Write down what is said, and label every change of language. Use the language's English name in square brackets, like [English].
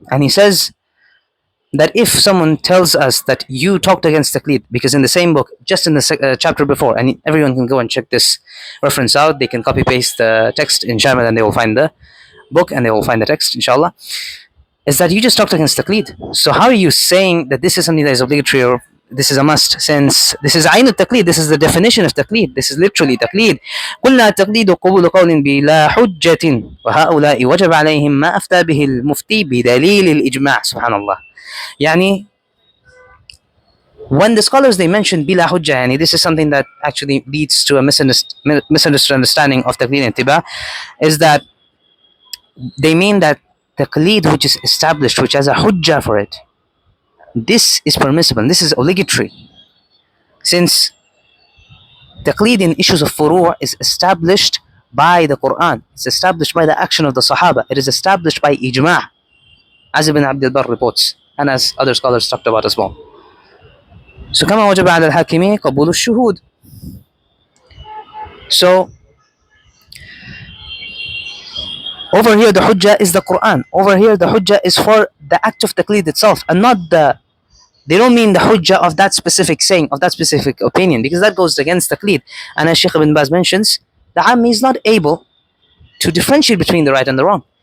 [English] And he says that if someone tells us that you talked against taqlid, because in the same book, just in the chapter before, and everyone can go and check this reference out, they can copy paste the text in Shamil and they will find the book and they will find the text, inshallah, is that you just talked against taqlid. So how are you saying that this is something that is obligatory or this is a must, since this is [Arabic] عين التقليد, [English] this is the definition of taqlid, this is literally taqlid. [Arabic] قلنا التقليد قبول قول بلا حجة وهؤلاء وجب عليهم ما أفتى به المفتي بدليل الإجماع. سبحان الله. [English] When the scholars they mention bila hujja, this is something that actually leads to a misunderstood understanding of taqlid and ittiba, is that they mean that taqlid which is established, which has a hujja for it, this is permissible, this is obligatory, since taqlid in issues of furu' is established by the Quran, it's established by the action of the Sahaba, it is established by ijma', as Ibn Abdul Barr reports, and as other scholars talked about as well. [Arabic] So كما وجب على الحاكم قبول الشهود. [English] So over here the hujjah is the Quran. Over here the hujjah is for the act of taqlid itself, and not they don't mean the hujjah of that specific saying, of that specific opinion, because that goes against taqlid. And as Shaykh Ibn Baz mentions, the Ammi is not able to differentiate between the right and the wrong.